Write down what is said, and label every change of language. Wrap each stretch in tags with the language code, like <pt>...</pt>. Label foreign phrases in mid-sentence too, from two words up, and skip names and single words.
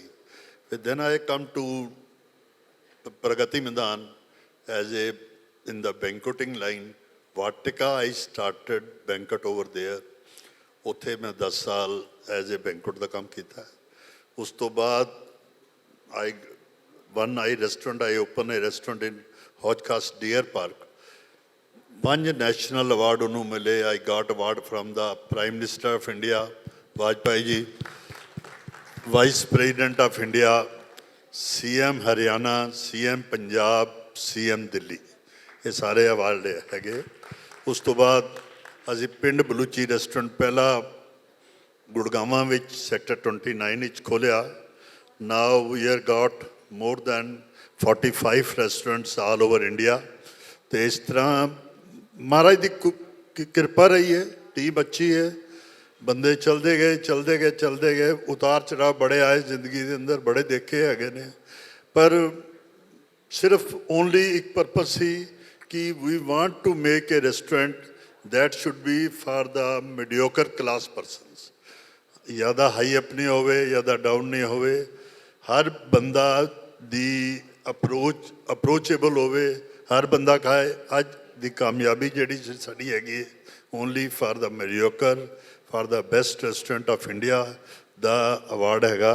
<en>ਫਿਰ then I come to Pragati Maidan as a in the banqueting line. Vatika I started banquet over there,</en> <pa>ਉੱਥੇ ਮੈਂ 10 ਸਾਲ</pa> <en>as a banquet</en> <pa>ਦਾ ਕੰਮ ਕੀਤਾ। ਉਸ ਤੋਂ ਬਾਅਦ</pa> <en>I opened a restaurant in Hodgcast Deer Park. 5 national award</en> <pa>ਉਹਨੂੰ ਮਿਲੇ।</pa> <en>I got award from the Prime Minister of India, Vajpayee ji, Vice President of India, CM ਹਰਿਆਣਾ, CM ਪੰਜਾਬ, CM ਦਿੱਲੀ,</en> <pa>ਇਹ ਸਾਰੇ ਅਵਾਰਡ ਹੈਗੇ। ਉਸ ਤੋਂ ਬਾਅਦ ਅਸੀਂ ਪਿੰਡ ਬਲੂਚੀ ਰੈਸਟੋਰੈਂਟ ਪਹਿਲਾ ਗੁੜਗਾਵਾਂ ਵਿੱਚ ਸੈਕਟਰ 29 ਵਿੱਚ ਖੋਲ੍ਹਿਆ।</pa> <en>Now we have got more than 45 restaurants all over India.</en> <pa>ਤੇ ਇਸ ਤਰ੍ਹਾਂ ਮਹਾਰਾਜ ਦੀ ਕਿਰਪਾ ਰਹੀ ਹੈ, ਟੀਮ ਅੱਛੀ ਹੈ, ਬੰਦੇ ਚਲਦੇ ਗਏ। ਉਤਾਰ ਚੜਾਅ ਬੜੇ ਆਏ ਜ਼ਿੰਦਗੀ ਦੇ ਅੰਦਰ, ਬੜੇ ਦੇਖੇ ਹੈਗੇ ਨੇ, ਪਰ ਸਿਰਫ ਓਨਲੀ ਇੱਕ ਪਰਪਸ ਸੀ ਕਿ</pa> <en>we want to make a restaurant that should be for the mediocre class persons.</en> <pa>ਜ਼ਿਆਦਾ</pa> <en>high up</en> <pa>ਨਹੀਂ ਹੋਵੇ, ਜ਼ਿਆਦਾ ਡਾਊਨ ਨਹੀਂ ਹੋਵੇ, ਹਰ ਬੰਦਾ ਦੀ ਅਪਰੋਚੇਬਲ ਹੋਵੇ, ਹਰ ਬੰਦਾ ਖਾਏ। ਅੱਜ ਦੀ ਕਾਮਯਾਬੀ ਜਿਹੜੀ ਸਾਡੀ ਹੈਗੀ,</pa> <en>only for the mediocre, for the best restaurant of India</en> <pa>ਦਾ ਅਵਾਰਡ ਹੈਗਾ।</pa>